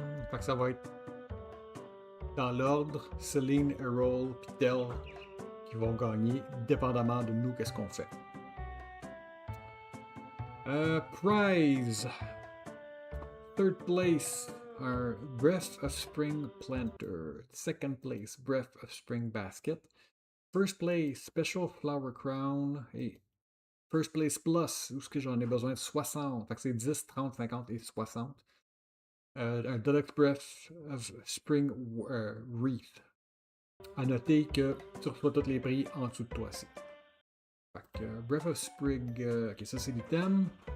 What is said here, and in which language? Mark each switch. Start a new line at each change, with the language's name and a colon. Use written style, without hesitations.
French: Fait que ça va être dans l'ordre Celine, Errol et Del qui vont gagner, dépendamment de nous qu'est-ce qu'on fait.
English: Prize. Third place are Breath of Spring Planter. Second place, Breath of Spring Basket. First place, Special Flower Crown.
French: Et First place plus, où est-ce que j'en ai besoin de 60. Fait que c'est 10, 30, 50 et 60. Un Deluxe Breath of Spring Wreath. À noter que tu reçois tous les prix en dessous de toi aussi. Fait que Breath of Spring, ok, ça c'est l'item.